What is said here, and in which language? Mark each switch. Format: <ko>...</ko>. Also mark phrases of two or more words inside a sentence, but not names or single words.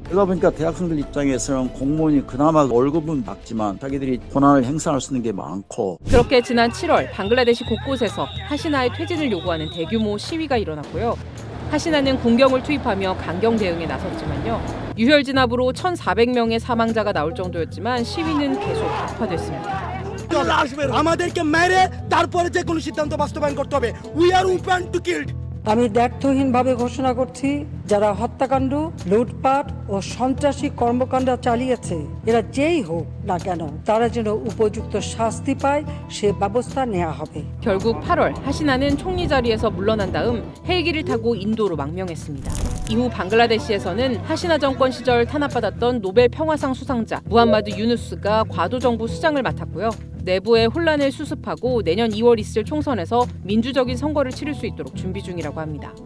<ko>그러다 보니까 대학생들 입장에서는 공무원이 그나마 월급은 낮지만 자기들이 권한을 행사할 수 있는 게 많고. 그렇게 지난 7월 방글라데시 곳곳에서 하시나의 퇴진을 요구하는 대규모 시위가 일어났고요. 하시나는 군경을 투입하며 강경 대응에 나섰지만요. 유혈 진압으로 1,400명의 사망자가 나올 정도였지만 시위는 계속 악화됐습니다.</ko> <bn>আমাদেরকে মেরে তারপরে যে কোনো সিদ্ধান্ত বাস্তবায়ন করতে হবে</bn> <en>we are open to killed</en> <bn>আমি দ্ব্যর্থহীনভাবে ঘোষণা করছি যারা হত্যাকাণ্ড লুটপাট ও সন্ত্রাসী কর্মকাণ্ড চালিয়েছে এরা যেই হোক না কেন তারা যেন উপযুক্ত শাস্তি পায় সে ব্যবস্থা নেওয়া হবে.</bn> <ko>결국 8월 하시나는 총리 자리에서 물러난 다음 헬기를 타고 인도로 망명했습니다. 이후 방글라데시에서는 하시나 정권 시절 탄압받았던 노벨 평화상 수상자 무함마드 유누스가 과도정부 수장을 맡았고요. 내부의 혼란을 수습하고 내년 2월 있을 총선에서 민주적인 선거를 치를 수 있도록 준비 중이라고 합니다.</ko>